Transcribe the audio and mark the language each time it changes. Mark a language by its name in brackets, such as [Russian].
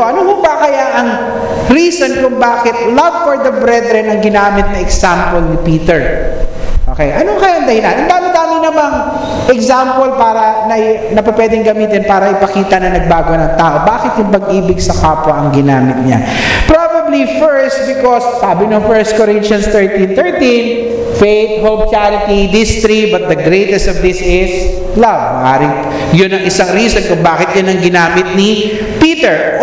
[Filipino] Ano ho ba kaya ang reason kung bakit [English] love for the brethren [Filipino] ang ginamit na example ni Peter? Okay, ano kaya ang dahilan? Ang dami-dami namang example na pwedeng gamitin para ipakita na nagbago ng tao. Bakit yung pag-ibig sa kapwa ang ginamit niya? [English] Probably first because [Filipino] sabi ng [English] 1 Corinthians 13:13, faith, hope, charity, these three, but the greatest of this is love. [Filipino] Maaaring yun ang isang reason kung bakit yun ang ginamit ni Peter.